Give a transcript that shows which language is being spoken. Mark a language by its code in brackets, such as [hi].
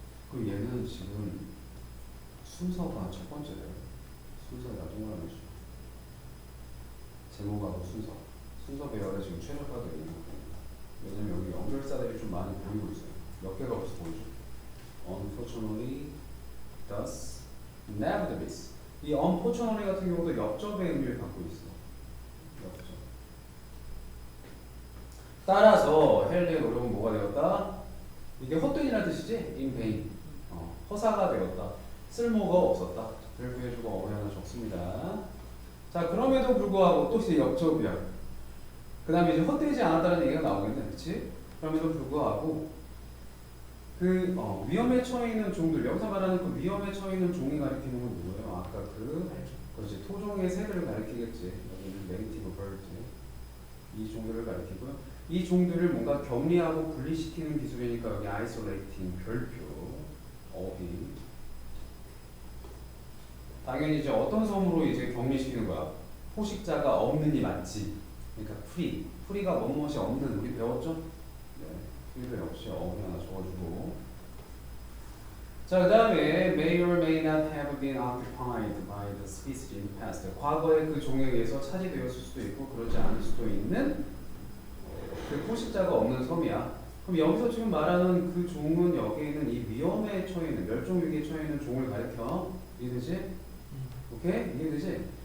[ko] 그리고 얘는 지금 순서가 첫 번째래요. 순서가 동그라미 제목하고 순서 배열에 지금 최적화되어 있는 거예요. 왜냐면 여기 연결사들이 좀 많이 보이고 있어요. 몇 개가 없어 보이죠? [en] Unfortunately, thus, nevertheless. [ko] 이 unfortunately 같은 경우도 역접의 의미를 갖고 있어. 역접. 따라서 헬리의 노력은 뭐가 되었다? 이게 헛되이라는 뜻이지? [en] in vain. [ko] 허사가 되었다. 쓸모가 없었다. 이렇게 해주고 어휘 하나 적습니다. 자, 그럼에도 불구하고 또 이제 역접이야. 그 다음에 이제 헛되지 않았다는 얘기가 나오겠네. 그치? 그럼에도 불구하고 그 위험에 처해 있는 종들, 여기서 말하는 그 위험에 처해 있는 종이 가리키는 건 뭐예요? 아까 그렇지. 토종의 새들을 가리키겠지. 여기는 네이티브 버드. 이 종들을 가리키고요. 이 종들을 뭔가 격리하고 분리시키는 기술이니까 여기 isolating 별표 어휘. 당연히 이제 어떤 섬으로 이제 격리시키는 거야? 포식자가 없는 이 맞지? 그러니까 프리가 뭐뭇이 없는 우리 배웠죠? 네, 프리도 역시 어휘 하나 적어주고. 자, 그 다음에 [en] may or may not have been occupied by the species in the past. [ko] 과거에 그 종에 의해서 차지되었을 수도 있고 그렇지 않을 수도 있는 그 포식자가 없는 섬이야. 그럼 여기서 지금 말하는 그 종은 여기에 있는 이 위험에 처해 있는 멸종위기에 처해 있는 종을 가리켜. 이해되지? 오케이? 이해되지?